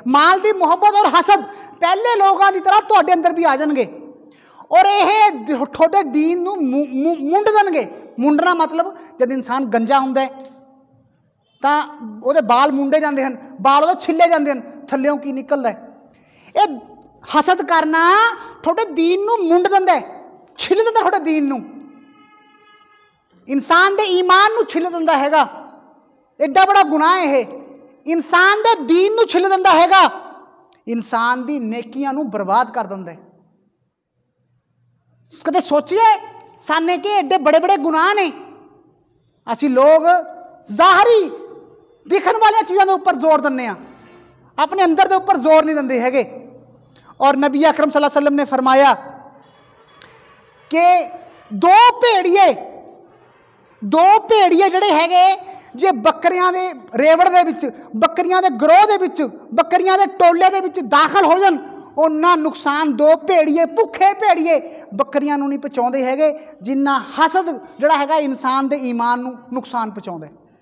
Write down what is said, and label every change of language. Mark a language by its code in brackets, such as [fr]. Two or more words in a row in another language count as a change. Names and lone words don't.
[ur] مال کی محبت اور حسد پہلے لوگوں کی طرح [pa] تہاڈے اندر بھی آ جائیں گے اور یہ تھوڑے دین نوں منڈ دینگے. منڈنا مطلب جب انسان گنجا ہندا ہے تو اوہدے بال منڈے جاتے ہیں، بال اوہدے چھلے جاتے ہیں، تھلیوں کی نکلتا ہے. یے حسد کرنا تھوڑے دین نوں منڈ دیندا ہے، چھل دیندا تھوڑے دین نوں، انسان دے ایمان نوں چھل دیندا ہیگا. ایڈا وڈا گناہ ہے، انسان دے دین نوں چھل دیندا ہیگا، انسان دی نیکیاں نوں برباد کر دیندا ہے. کدے سوچیے سانے کے ایڈے وڈے وڈے گناہ نے، اسی لوگ ظاہری دکھن والی چیزوں کے اوپر زور دیندے آ، اپنے اندر کے اوپر زور نہیں دیندے ہیگے. اور نبی اکرم [ar] صلى الله عليه وسلم [pa] نے فرمایا کہ دو بھیڑیے جہڑے ہیگے جے بکریاں دے ریوڑ دے وچ، بکریاں دے گروہ دے وچ، بکریاں دے ٹولے دے وچ داخل ہو جان، انا نقصان دو بھیڑیے بھکے بھیڑیے بکریاں نوں نہیں پہنچاؤندے ہیگے جنا حسد جہڑا ہیگا انسان دے ایمان نوں نقصان پہنچاؤندا ہے.